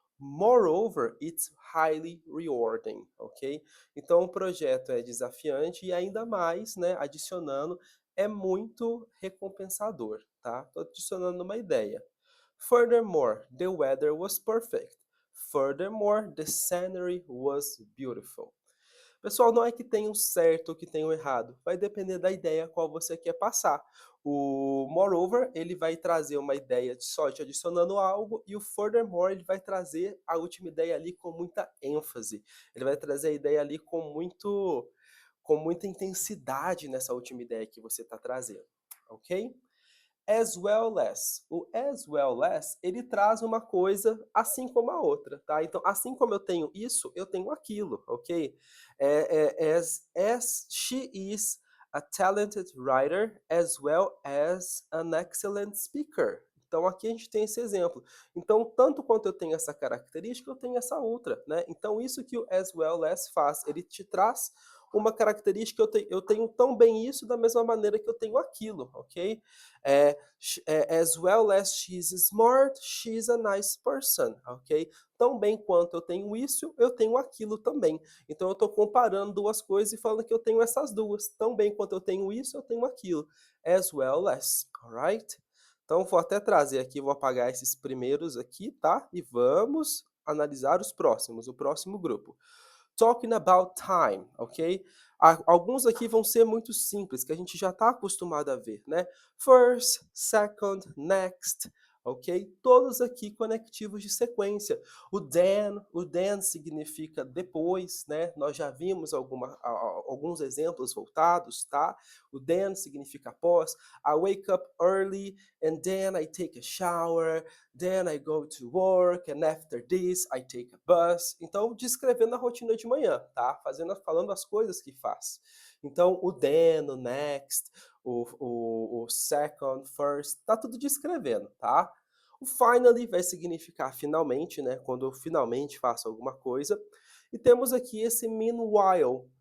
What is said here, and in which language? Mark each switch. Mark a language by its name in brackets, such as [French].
[English] Moreover, it's highly rewarding, ok? [Portuguese] Então, o projeto é desafiante e ainda mais, né, adicionando, é muito recompensador, tá? Tô adicionando uma ideia. [English] Furthermore, the weather was perfect. Furthermore, the scenery was beautiful. [Portuguese] Pessoal, não é que tem um certo ou que tem um errado, vai depender da ideia qual você quer passar. O moreover, ele vai trazer uma ideia só te adicionando algo, e o furthermore, ele vai trazer a última ideia ali com muita ênfase. Ele vai trazer a ideia ali com muita intensidade nessa última ideia que você está trazendo, ok? As well as. O as well as, ele traz uma coisa assim como a outra, tá? Então, assim como eu tenho isso, eu tenho aquilo, ok? [English] As she is a talented writer as well as an excellent speaker. [Portuguese] Então, aqui a gente tem esse exemplo. Então, tanto quanto eu tenho essa característica, eu tenho essa outra, né? Então, isso que o as well as faz, ele te traz uma característica, eu tenho tão bem isso da mesma maneira que eu tenho aquilo, ok? [English] As well as she's smart, she's a nice person, ok? [Portuguese] Tão bem quanto eu tenho isso, eu tenho aquilo também. Então eu estou comparando duas coisas e falando que eu tenho essas duas. Tão bem quanto eu tenho isso, eu tenho aquilo. As well as, alright? Então vou até trazer aqui, vou apagar esses primeiros aqui, tá? E vamos analisar os próximos, o próximo grupo. [English] Talking about time, ok? [Portuguese] Alguns aqui vão ser muito simples, que a gente já está acostumado a ver, né? [English] First, second, next, ok? [Portuguese] Todos aqui conectivos de sequência. O then significa depois, né? Nós já vimos alguns exemplos voltados, tá? O then significa após. [English] I wake up early and then I take a shower, then I go to work, and after this I take a bus. [Portuguese] Então, descrevendo a rotina de manhã, tá? Falando as coisas que faz. Então, o then, o next, o second, first, tá tudo descrevendo, tá? O finally vai significar finalmente, né? Quando eu finalmente faço alguma coisa. E temos aqui esse meanwhile.